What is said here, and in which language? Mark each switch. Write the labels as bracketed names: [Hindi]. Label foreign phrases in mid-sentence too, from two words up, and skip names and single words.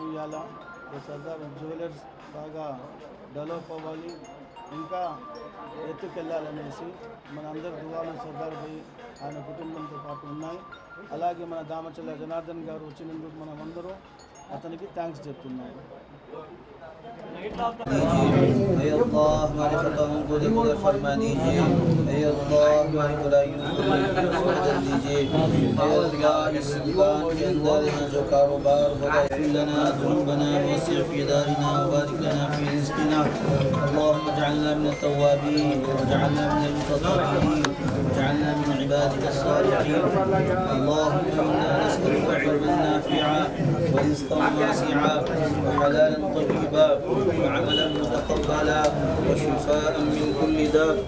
[Telugu] ఇవాళ సర్దార్ జ్యువెలర్స్ బాగా డెవలప్ అవ్వాలి, ఇంకా ఎత్తుకెళ్ళాలనేసి మన అందరి దువాలు సర్దార్ భాయ్ ఆయన కుటుంబంతో పాటు ఉన్నాయి. అలాగే మన దామచర్ల జనార్దన్ గారు వచ్చినందుకు మనం అందరూ అతనికి థ్యాంక్స్ చెప్తున్నాం. [Urdu] اے اللہ ہمارے خطاؤں کو دیکھ کر فرما دیجیے. اے اللہ ہماری برائیوں کو بدل دیجیے. اے اللہ اس دکان کے اندر جو کاروبار ہوگا [Arabic] اغفر لنا ذنوبنا ووسع في دارنا وبارك لنا في رزقنا. اللهم اجعلنا من التوابين واجعلنا من المتطهرين واجعلنا من عبادك الصالحين. اللهم انا نسألك علما نافعا ورزقا واسعا وحلالا طيبا وعملا متقبلا وشفاء من كل داء.